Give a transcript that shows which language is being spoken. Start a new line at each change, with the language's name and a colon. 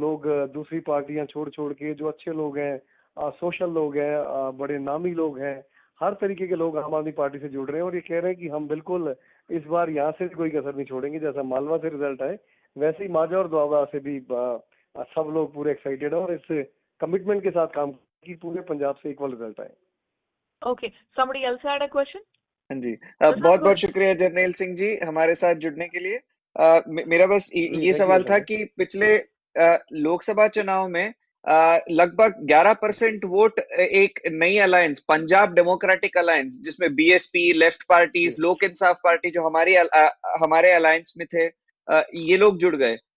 Hindi: लोग दूसरी पार्टियां छोड़ के, जो अच्छे लोग हैं, सोशल लोग हैं, बड़े नामी लोग हैं, हर तरीके के लोग आम आदमी पार्टी से जुड़ रहे हैं और ये कह रहे हैं कि हम बिल्कुल इस बार यहाँ से कोई कसर नहीं छोड़ेंगे। जैसा मालवा से रिजल्ट आए, वैसे ही माझा और दोआबा से भी सब लोग पूरे एक्साइटेड हैं और इस कमिटमेंट के साथ काम की पूरे पंजाब से इक्वल रिजल्ट आए।
English: Okay, somebody else had a question?
Hindi: हाँ जी, बहुत बहुत शुक्रिया जरनैल सिंह जी हमारे साथ जुड़ने के लिए। मेरा बस ये सवाल था कि पिछले लोकसभा चुनाव में लगभग 11% वोट एक नई अलायंस, पंजाब डेमोक्रेटिक अलायंस, जिसमें बीएसपी, लेफ्ट पार्टीज, लोक इंसाफ पार्टी जो हमारे अलायंस में थे, ये लोग जुड़ गए।